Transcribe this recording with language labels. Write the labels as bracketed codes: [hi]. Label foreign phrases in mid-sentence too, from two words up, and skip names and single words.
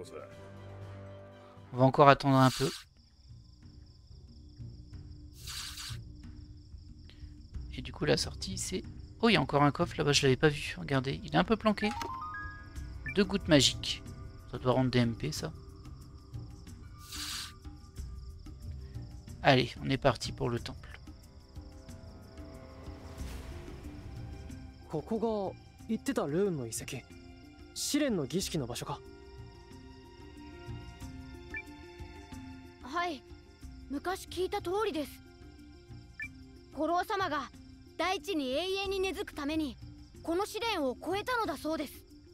[fr] On va encore attendre un peu. Et du coup, la sortie, c'est... Oh, il y a encore un coffre là-bas, je l'avais pas vu. Regardez, il est un peu planqué. 2 gouttes magiques. Ça doit rendre des MP, ça. Allez, on est parti pour le temple. [ja] ここが言ってたルーンの遺跡、試練の儀式の場所か。はい、昔聞いた通りです。五郎様が大地に永遠に根付くためにこの試練を越えたのだそうです。